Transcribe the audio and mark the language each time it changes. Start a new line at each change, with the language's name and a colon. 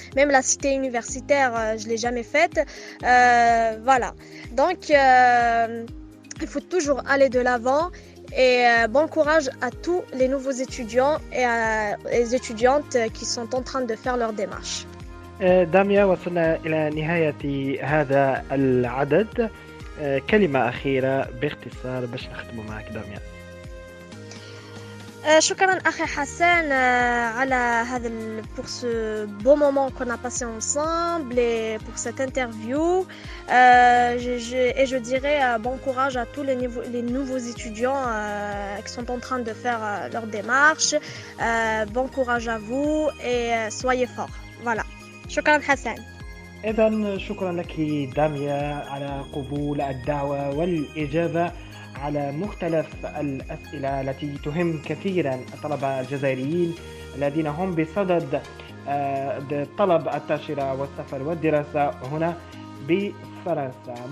French: Même la cité universitaire, je l'ai jamais faite. Voilà. Donc, il faut toujours aller de l'avant. Et bon courage à tous les nouveaux étudiants et les étudiantes qui sont en train de faire leur démarche.
Arabic: داميا، وصلنا إلى نهاية هذا العدد. كلمة أخيرة باختصار باش نختم معك داميا. شكرا أخي حسن على هذا
French: pour ce beau moment qu'on a passé ensemble et pour cette interview. Et je dirais bon courage à tous les nouveaux étudiants qui sont en train de faire leur démarche. Bon courage à vous et soyez forts. Voilà.
Arabic: شكرا حسن. إذن شكرا لك داميا على قبول الدعوة والإجابة على مختلف الأسئلة التي تهم كثيرا الطلبة الجزائريين الذين هم بصدد طلب التأشيرة والسفر والدراسة هنا بفرنسا.